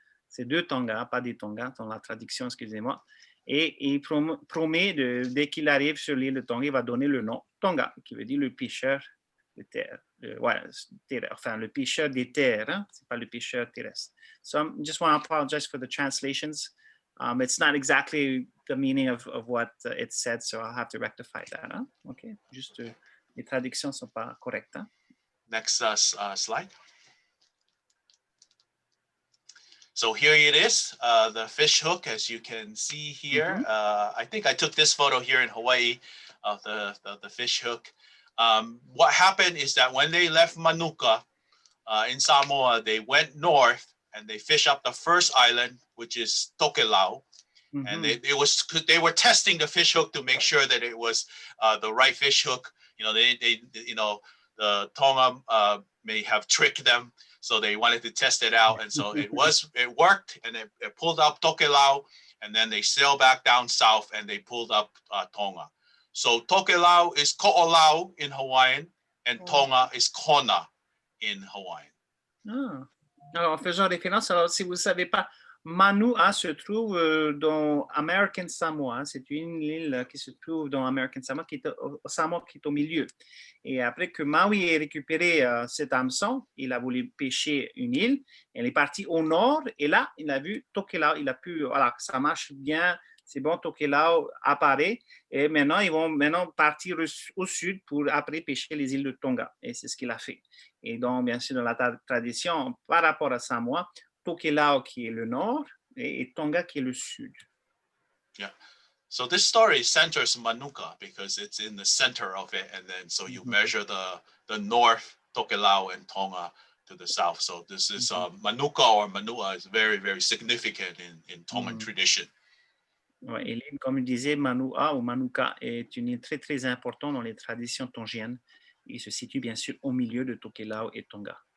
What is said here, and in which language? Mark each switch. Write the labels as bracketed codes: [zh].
[fr] C'est deux Tonga, pas des Tonga, dans la traduction, excusez-moi. Et il promet, dès qu'il arrive sur l'île de Tonga, il va donner le nom Tonga, qui veut dire le pêcheur de terre. Enfin, le pêcheur des terres, hein? C'est pas le pêcheur terrestre. [en] So I just want to apologize for the translations. It's not exactly the meaning of what it said, so I'll have to rectify that. Huh? Okay, just [fr] les traductions ne sont pas correctes. Hein? [en] Next slide. So here it is, the fish hook, as you can see here. I think I took this photo here in Hawaii of the fish hook. What happened is that when they left Manuka in Samoa, they went north and they fished up the first island, which is Tokelau. And they were testing the fish hook to make sure that it was the right fish hook. You know, the Tonga may have tricked them, so they wanted to test it out. And so it worked, and it pulled up Tokelau, and then they sailed back down south and they pulled up Tonga. So Tokelau is Ko'olau in Hawaiian, and Tonga is Kona in Hawaiian. Ah. [fr] Alors, en faisant référence, alors si vous ne savez pas, Manu'a se trouve dans American Samoa. C'est une île qui se trouve dans American Samoa, qui est au milieu. Et après que Maui ait récupéré cet hameçon, il a voulu pêcher une île. Elle est partie au nord et là, il a vu Tokelau. Il a pu, voilà, ça marche bien. C'est bon, Tokelau apparaît. Et maintenant, ils vont partir au sud pour après pêcher les îles de Tonga. Et c'est ce qu'il a fait. Et donc, bien sûr, dans la tradition, par rapport à Samoa, Tokelau qui est le nord et Tonga qui est le sud. [en] Yeah. So this story centers Manuka because it's in the center of it, and then so you measure the north, Tokelau, and Tonga to the south. So this is Manuka or Manua is very, very significant in Tongan tradition. [fr] Ouais, et l'île, comme je disais, Manu'a ou Manuka est une île très, très importante dans les traditions tongiennes. Il se situe bien sûr au milieu de Tokelau et Tonga.